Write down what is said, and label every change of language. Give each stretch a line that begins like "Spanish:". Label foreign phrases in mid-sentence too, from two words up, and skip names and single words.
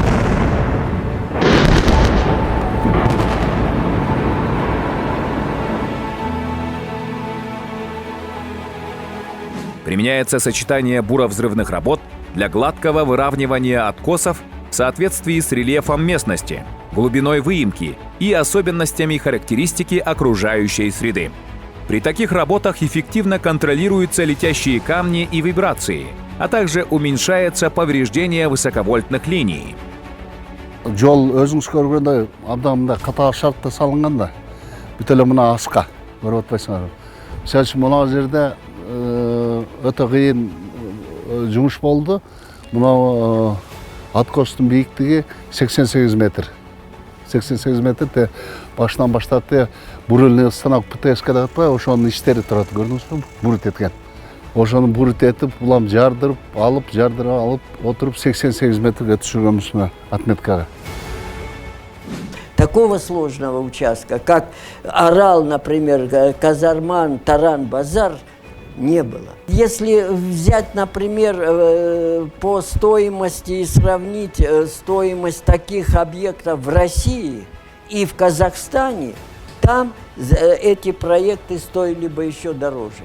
Russian: Применяется сочетание буровзрывных работ для гладкого выравнивания откосов в соответствии с рельефом местности, глубиной выемки и особенностями характеристики окружающей среды. При таких работах эффективно контролируются летящие камни и вибрации, а также уменьшается повреждение высоковольтных линий.
Kyrgyz: Жол өзүңүз көргөндөй абдан мындай катар шартта салынган да. Бүт эле мына аска көрүп атпайсыңарбы. Мисалы үчүн мына жерде өтө кыйын жумуш болду. Мына откостун бийиктиги 88 метр. 88 метр башынан баштап
Russian: бурульный станок
Kyrgyz: ПТСК деп атпайбы, ошонун иштери турат, көрдүңүзбү? Бурут эткен. Ошону бурут этип, улам жардырып алып отуруп 88 метрге түшүргөнбүз мына отметкага.
Russian: Такого сложного участка, как Арал, например, Казарман, Таран, Базар, не было. Если взять, например, по стоимости и сравнить стоимость таких объектов в России и в Казахстане, там эти проекты стоили бы еще дороже.